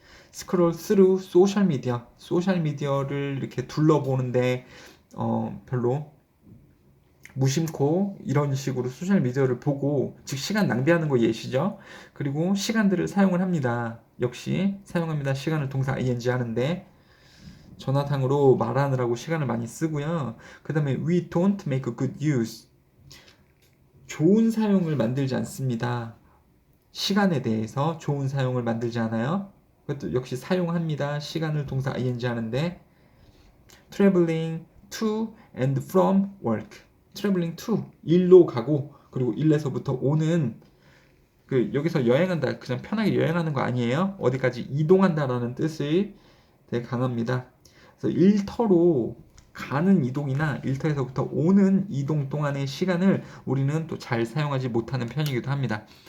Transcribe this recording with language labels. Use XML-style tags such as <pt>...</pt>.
<ko>스크롤 through 소셜 미디어를 이렇게 둘러보는데 별로 무심코 이런 식으로 소셜미디어를 보고, 즉 시간 낭비하는 거 예시죠. 그리고 시간들을 사용을 합니다. 역시 사용합니다. 시간을 동사 ing 하는데 전화상으로 말하느라고 시간을 많이 쓰고요. 그 다음에</ko> <en>we don't make good use.</en> <ko>좋은 사용을 만들지 않습니다. 시간에 대해서 좋은 사용을 만들지 않아요. 그것도 역시 사용합니다. 시간을 동사 ing 하는데</ko> <en>traveling to and from work. traveling to</en> <ko>일로 가고, 그리고 일에서부터 오는, 그 여기서 여행한다 그냥 편하게 여행하는 거 아니에요. 어디까지 이동한다라는 뜻이 되게 강합니다. 그래서 일터로 가는 이동이나 일터에서부터 오는 이동 동안의 시간을 우리는 또 잘 사용하지 못하는 편이기도 합니다.</ko>